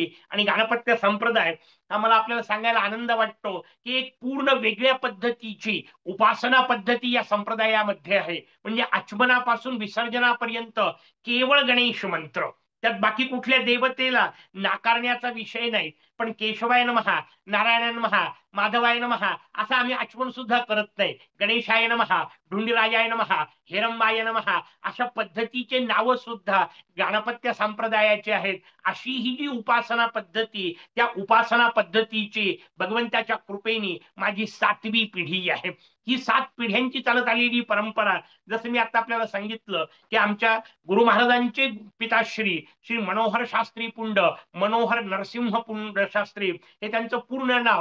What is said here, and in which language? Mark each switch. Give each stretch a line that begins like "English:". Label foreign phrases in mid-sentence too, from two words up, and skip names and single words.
Marathi: आणि गाणपत्य संप्रदाय हा, मला आपल्याला सांगायला आनंद वाटतो की एक पूर्ण वेगळ्या पद्धतीची उपासना पद्धती या संप्रदायामध्ये आहे. म्हणजे आचमनापासून विसर्जनापर्यंत केवळ गणेश मंत्र, त्यात बाकी कुठल्या देवतेला नाकारण्याचा विषय नाही. पण
Sanskrit: केशवाय नमः, नारायण नमः, माधवाय नमः
Marathi: असं आम्ही आचमन सुद्धा करत नाही.
Sanskrit: गणेशाय नमः, ढुंडीराजाय नमः, हिरंबाय नमः
Marathi: अशा पद्धतीचे नाव सुद्धा गाणपत्य संप्रदायाचे आहेत. अशी ही जी उपासना पद्धती, त्या उपासना पद्धतीची भगवंताच्या कृपेने माझी 7वी पिढी आहे. ही 7 पिढ्यांची चालत आलेली परंपरा, जसं मी आता आपल्याला सांगितलं की आमच्या गुरु महाराजांचे पिताश्री श्री मनोहर शास्त्री पुंड, मनोहर नरसिंह पुंड शास्त्री हे त्यांचं पूर्ण नाव.